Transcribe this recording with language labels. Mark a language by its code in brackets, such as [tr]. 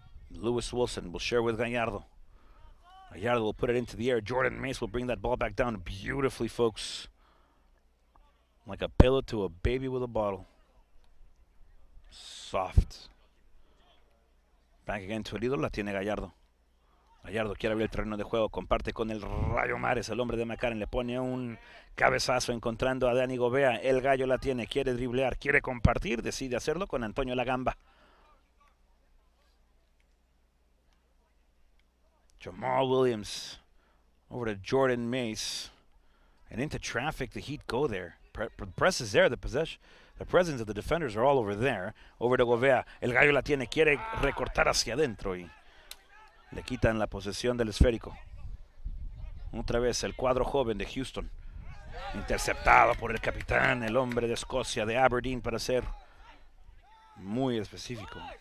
[en] Lewis Wilson will share with Gallardo. Gallardo will put it into the air. Jordan Mace will bring that ball back down beautifully, folks. Like a pillow to a baby with a bottle. Soft. Back again to [es] el ídolo, la tiene Gallardo. Gallardo quiere abrir el terreno de juego, comparte con el Rayo Mares, el hombre de McCarran, le pone un cabezazo encontrando a Dani Gobea. El gallo la tiene, quiere driblear, quiere compartir, decide hacerlo con Antonio Lagamba. [en] Jamal Williams over to Jordan Mace. And into traffic, the Heat go there. The press is there, the presence of the defenders are all over there. Over to [es] Gobea, el gallo la tiene, quiere recortar hacia adentro y le quitan la posesión del esférico. Otra vez el cuadro joven de Houston, interceptado por el capitán, el hombre de Escocia, de Aberdeen, para ser muy específico.